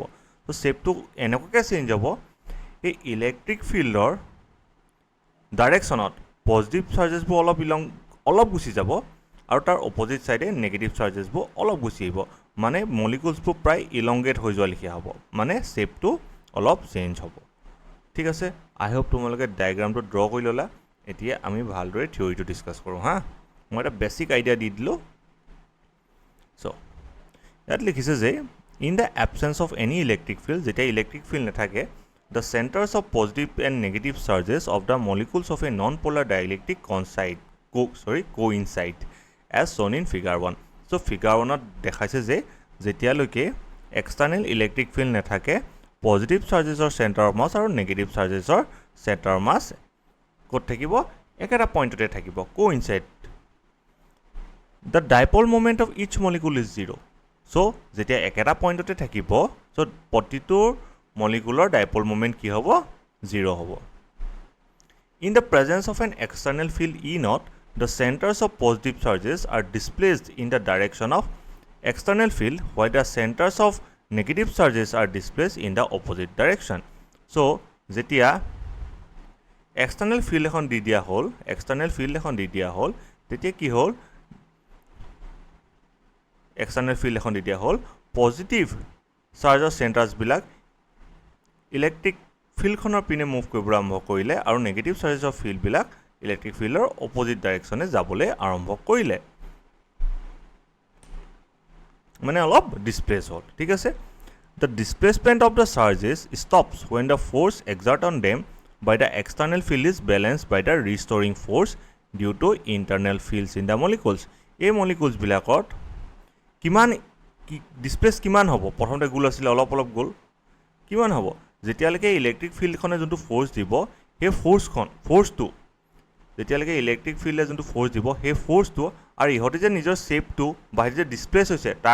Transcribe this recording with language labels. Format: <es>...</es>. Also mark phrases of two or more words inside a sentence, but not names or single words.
<as>তো শেপটো এনেকুৱাকৈ চেঞ্জ হ'ব, এই</as> <en>electric fieldৰ directionত positive chargesবোৰ</en> <as>অলপ গুচি যাব আৰু তাৰ</as> <en>opposite sideে negative chargesবোৰ</en> <as>অলপ গুচি আহিব, মানে মলিকুলছবোৰ প্ৰায় ইলংগেট হৈ যোৱা লিখিয়া হ'ব, মানে শেপটো অলপ চেঞ্জ হ'ব। ঠিক আছে,</as> <en>I hope</en> <as>তোমালোকে</as> <en>diagramটো draw</en> <as>কৰি ল'লা। এতিয়া আমি ভালদৰে</as> <en>theoryটো discuss</en> <as>কৰোঁ হা। মই এটা</as> <en>basic idea</en> <as>দি দিলোঁ। সো ইয়াত লিখিছে যে</as> <en>In the absence of any electric field, যেতিয়া electric field নাথাকে the centers of positive and negative charges of the molecules of a non-polar dielectric coincide as shown in figure 1. So figure 1</en> <as>দেখাইছে যে যেতিয়ালৈকে</as> <en>external electric field নাথাকে positive charges or center of mass আৰু negative charges or center of mass</en> <as>ক'ত থাকিব একেটা পইণ্টতে থাকিব,</as> <en>coincide. The dipole moment of each molecule is 0.</en> <as>So যেতিয়া একেটা পইণ্টতে থাকিব, so প্ৰতিটো</as> <en>molecular dipole moment</en> <as>কি হ'ব 0 হ'ব।</as> <en>In the presence of an external field E naught, the centers of positive charges are displaced in the direction of external field, while the centers of negative charges are displaced in the opposite direction.</en> <as>So যেতিয়া</as> <en>external field</en> <as>এখন দি দিয়া হ'ল, তেতিয়া কি হ'ল</as> <en>external field</en> <as>এখন দি দিয়া হ'ল,</as> <en>positive chargeৰ centers</en> <as>বিলাক</as> <en>electric fieldখনৰ</en> <as>পিনে মুভ কৰিবলৈ আৰম্ভ কৰিলে আৰু</as> <en>negative chargesৰ fieldবিলাক electric fieldৰ opposite directionে</en> <as>যাবলৈ আৰম্ভ কৰিলে, মানে অলপ ডিসপ্লেস হ'ল। ঠিক আছে,</as> <en>the displacement of the charges stops when the force exerted on them by the external field is balanced by the restoring force due to internal fields in the molecules.</en> <as>এই molecules বিলাকত কিমান ডিসপ্লেস কিমান হ'ব, প্ৰথমতে গোল আছিলে অলপ গোল, কিমান হ'ব যেতিয়ালৈকে</as> <en>electric fieldখনে</en> <as>যোনটো ফোৰ্স দিব, সেই ফোৰ্সটো যেতিয়ালৈকে</as> <en>electric fieldে</en> <as>যোনটো ফোৰ্স দিব সেই ফোৰ্সটো আৰু ইহঁতে যে নিজৰ শেপটো বা যে ডিসপ্লেস হৈছে</as>